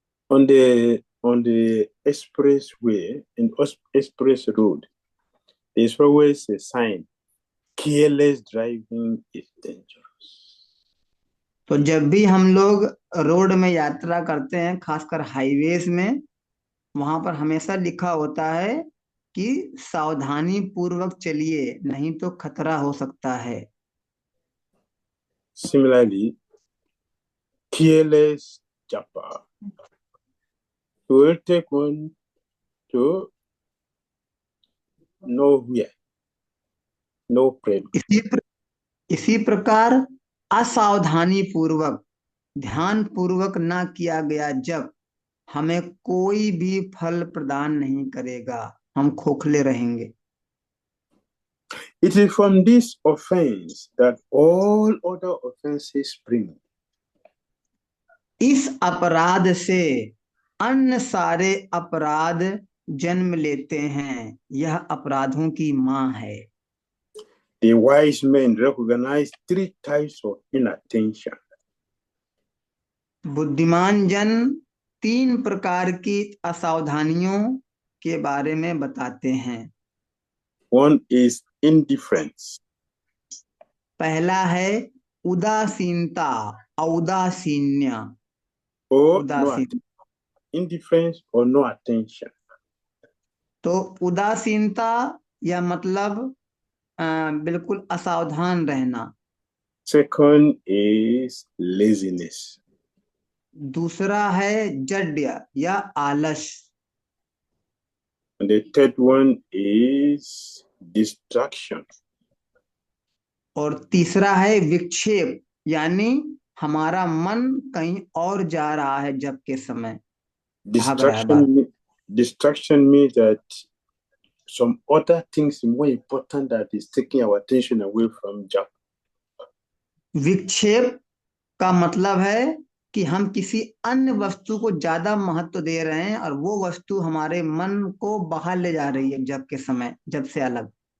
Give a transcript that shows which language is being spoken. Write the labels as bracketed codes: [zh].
[en] On the expressway, in express road, there's always a sign, careless driving is dangerous. [hi] तो जब भी हम लोग रोड में यात्रा करते हैं, खासकर हाईवेज में, वहां पर हमेशा लिखा होता है कि सावधानी पूर्वक चलिए, नहीं तो खतरा हो सकता है। [en] Similarly, careless japper will take one to nowhere, no problem. [hi] इसी प्रकार असावधानी पूर्वक, ध्यान पूर्वक ना किया गया जब, हमें कोई भी फल प्रदान नहीं करेगा, हम खोखले रहेंगे। [en] It is from this offense that all other offenses spring. [hi] इस अपराध से अन्य सारे अपराध जन्म लेते हैं, यह अपराधों की मां है। [en] The wise men recognize 3 types of inattention. [hi] बुद्धिमान जन 3 प्रकार की असावधानियों के बारे में बताते हैं। [en] One is indifference. [hi] पहला है उदासीनता, औदासीन्य, [en] Or [hi] उदासीन। [en] indifference or no attention. [hi] तो उदासीनता या मतलब बिल्कुल असावधान रहना। [en] Second is laziness. [hi] दूसरा है जड्य या आलस। [en] And the third one is distraction. [hi] और तीसरा है विक्षेप, यानी हमारा मन कहीं और जा रहा है जब के समय, भाग रहा है बाहर। [en] Distraction means that some other things more important that is taking our attention away from job. [hi] विक्षेप का मतलब है कि हम किसी अन्य वस्तु को ज्यादा महत्व दे रहे हैं और वो वस्तु हमारे मन को बाहर ले जा रही है जब के समय, जब से अलग।